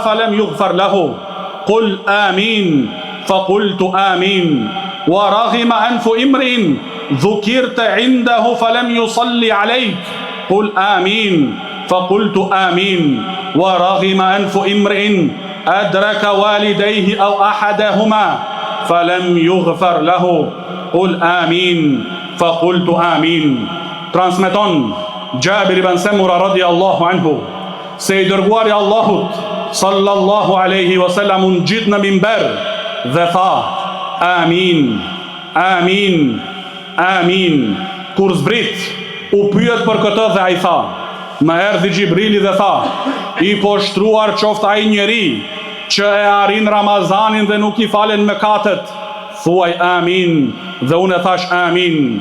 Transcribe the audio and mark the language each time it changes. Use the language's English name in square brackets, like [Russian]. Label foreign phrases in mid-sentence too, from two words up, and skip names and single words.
[Arabic] فلم يغفر له قل آمين فقلت آمين ورغم أنف امرئ ذكرت عنده فلم يصلي عليك قل آمين فقلت آمين ورغم أنف امرئ أدرك والديه أو أحدهما فلم يغفر له قل آمين فقلت آمين. [Albanian] Transmeton Gjabir ibn Semura [Arabic] رضي الله عنه [Albanian] se i dërguari Allahut [Arabic] صلى الله عليه وسلم [Albanian] unë gjithë në mimber dhe tha Amin, Amin, Amin. Kur zbrit u pyet për këtë dhe ai tha, më erdhi Gjibrili dhe tha, i poshtruar qoftë ai njeri që e arrin Ramazanin dhe nuk i falen mëkatet, thuaj Amin, dhe unë e thash Amin.